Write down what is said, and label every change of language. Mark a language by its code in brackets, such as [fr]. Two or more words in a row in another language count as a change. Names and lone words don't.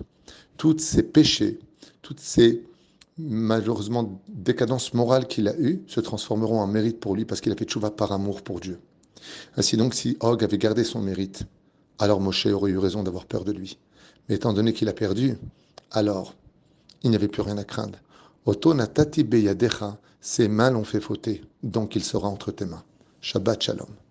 [fr] Tous ces péchés, toutes ces malheureusement décadences morales qu'il a eues se transformeront en mérite pour lui parce qu'il a fait tchouva par amour pour Dieu. Ainsi donc, si Og avait gardé son mérite, alors Moshe aurait eu raison d'avoir peur de lui. Mais étant donné qu'il a perdu, alors il n'y avait plus rien à craindre. [he] אותו נתתי בידך, [fr] ses mains l'ont fait fauter, donc il sera entre tes mains. [he] שבת שלום.